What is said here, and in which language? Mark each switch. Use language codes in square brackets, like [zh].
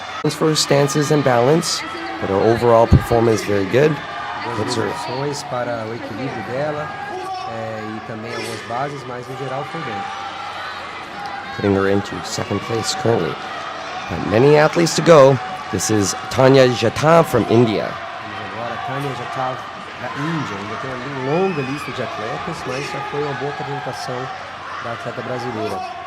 [en] For her stances and balance, but her overall performance very good. [pt] Boas opções para o equilíbrio dela e também algumas bases, mas no geral foi bem. [en] Putting her into second place currently. But many athletes to go. This is Tanya Jatav from India. [pt] Vamos agora, Tanya Jatav da Índia. Ainda tem uma longa lista de atletas, mas já foi uma boa apresentação da atleta brasileira.